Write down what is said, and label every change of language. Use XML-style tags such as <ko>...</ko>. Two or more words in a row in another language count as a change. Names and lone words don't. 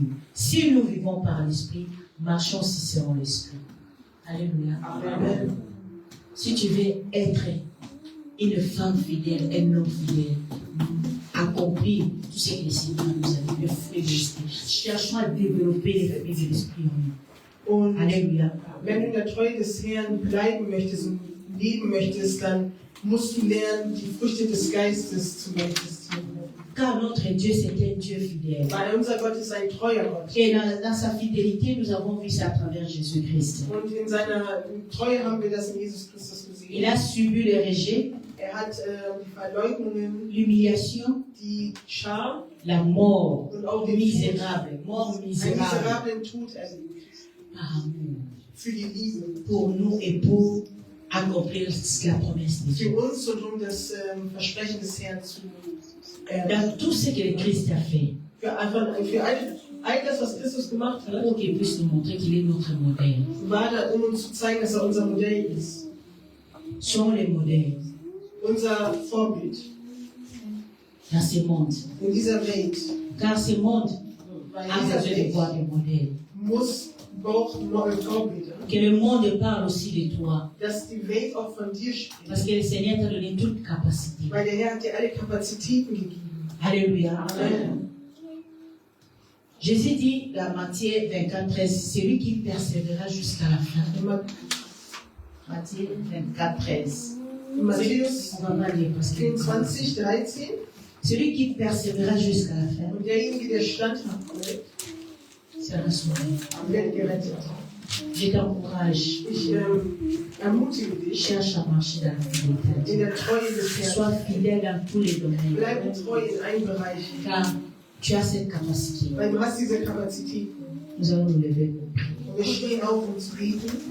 <fr>Si nous vivons par l'esprit, marchons si selon l'esprit. Alléluia. Amen. Si tu veux être une femme fidèle, un homme fidèle, accomplir tout ce que le Seigneur nous a dit, le fruit de l'esprit. Cherchons à développer les fruits de l'esprit en nous.</fr> <de>Und</de> <fr>Alléluia.</fr> <de>wenn du in der Treue des Herrn bleiben möchtest und leben möchtest, dann musst du lernen, die Früchte des Geistes zu manifestieren.</de> <fr>Car notre Dieu, c'est un Dieu fidèle.</fr> <de>Weil unser Gott ist ein treuer Gott.</de> <fr>Et dans sa fidélité, nous avons vu ça à travers Jésus-Christ.</fr> <de>Und in seiner Treue haben wir das in Jesus Christus</de> <fr>Il</fr> <de>gesehen.</de> <fr>a subi le rejet,</fr> <de>Hat die Verleugnungen,</de> <fr>l'humiliation,</fr> <de>die Schar</de> <fr>la mort</fr> <de>und auch den</de> <fr>misérable, mort</fr> <de>einen</de> <fr>misérable</fr> <de>miserablen Tod erlebt.</de> <fr>par amour</fr> <de>Für die Liebe.</de> <fr>pour nous et pour accomplir la promesse de</fr> <de>Für</de> <fr>Dieu.</fr> <de>uns und um das Versprechen des Herrn zu</de> <fr>Dans tout ce que le Christ a fait,</fr> <de>für all das, was Christus gemacht hat,</de> <fr>pour qu'il puisse nous montrer qu'il est notre modèle.</fr> <de>war da, um uns zu zeigen, dass er unser Modell ist.</de> <fr>Soyons les modèles</fr> <de>Unser Vorbild</de> <fr>dans ce monde.</fr> <de>in dieser Welt.</de> <fr>Car ce monde</fr> <de>Weil</de> <fr>a</fr> <de>dieser</de> <fr>besoin de</fr> <de>Welt</de> <fr>voir des modèles.</fr> <de>braucht neue Vorbilder.</de> <fr>Que le monde parle aussi de toi.</fr> <de>Dass die Welt auch von dir spricht.</de> <fr>Parce que le Seigneur t'a donné toute capacité.</fr> <de>Weil der Herr hat dir alle Kapazitäten gegeben.</de> <fr>Alléluia. Amen. Jésus dit dans Matthieu 24, 13, celui qui persévérera jusqu'à la fin. Matthieu 24, 13.</fr> <de>Matthäus</de> <fr>On va pas lire parce que</fr> <de>24, 13.</de> <fr>celui qui persévérera jusqu'à la fin</fr> <de>Und derjenige, der standhaft bleibt,</de> <fr>sera sauvé.</fr> <de>wird gerettet.</de> <fr>Je t'encourage.</fr> <de>Ich ermutige dich,</de> <fr>Cherche à marcher dans la fidélité.</fr> <de>in der Treue des Herrn.</de> <fr>Sois fidèle dans tous les domaines.</fr> <de>Bleib treu in allen Bereichen.</de> <fr>Car tu as cette capacité.</fr> <de>Weil du hast diese Kapazitäten.</de> <fr>Nous allons nous lever pour prier.</fr> <de>Und wir stehen auf, um zu beten.</de>